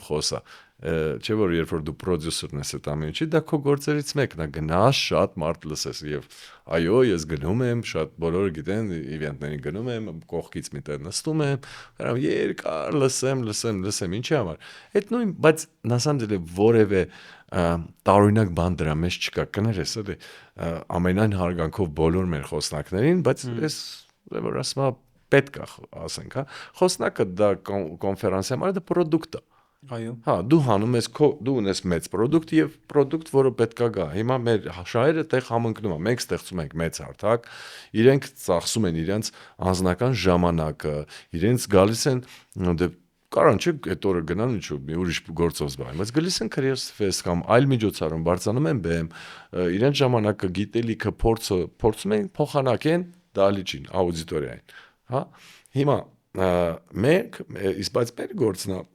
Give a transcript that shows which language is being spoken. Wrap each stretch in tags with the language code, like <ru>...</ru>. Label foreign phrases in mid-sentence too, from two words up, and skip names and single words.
<hy>խոսա։ Չէ՞ որ երբ որ դու պրոդյուսերն ես այդ ամեն ինչի, դա քո գործերից մեկն է, գնաս շատ մարդ լսես եւ այո, ես գնում եմ, շատ բոլորը գիտեն, իվենտներին գնում եմ, կողքից միտեղ նստում եմ, կարամ երկար լսեմ, ինչի համար։ Այդ նույն, բայց</hy> <ru>на самом деле</ru> <hy>որևէ տարօրինակ բան դրա մեջ չկա, կներես էլի ամենայն հարգանքով բոլոր մեր խոսնակներին, բայց ես որ ասում եմ պետք է ասենք, հա, խոսնակը դա կոնֆերանսի համար դա պրոդուկտ է։ Այո։ Հա, դու հանում ես դու ունես մեծ պրոդուկտ եւ պրոդուկտ, որը պետքա գա։ Հիմա մեր շահերը տեղ համընկնում է։ Մենք ստեղծում ենք մեծ հարթակ, իրենք ծախսում են իրենց անձնական ժամանակը, իրենց գալիս են դե կարան չէ այդ օրը գնան ինչու մի ուրիշ գործով զբաղվեն, բայց գալիս են Career Fest կամ այլ միջոցառում, բարձանում են բեմ, իրենց ժամանակը, գիտելիքը, փորձը փորձում են փոխանակեն դալիճին, աուդիտորիային, հա։ Հիմա մենք իսկ բայց մեր գործն է</hy>